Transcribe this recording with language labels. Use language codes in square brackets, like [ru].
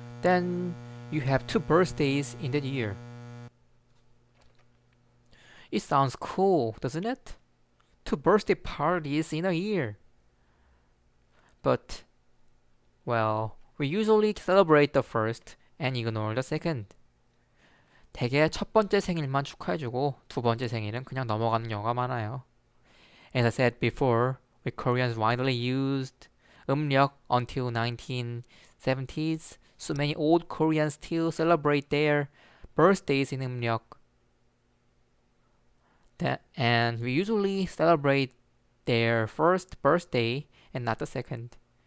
[en] Then you have 2 birthdays in that year. It sounds cool, doesn't it? 2 birthday parties in a year. But, well, we usually celebrate the first and ignore the second. [ko] 대개 첫 번째 생일만 축하해주고 두 번째 생일은 그냥 넘어가는 경우가 많아요. [en] As I said before, we Koreans widely used 음력 until 1970s. So many old Koreans still celebrate their birthdays in 음력. And we usually celebrate their first birthday and not the second.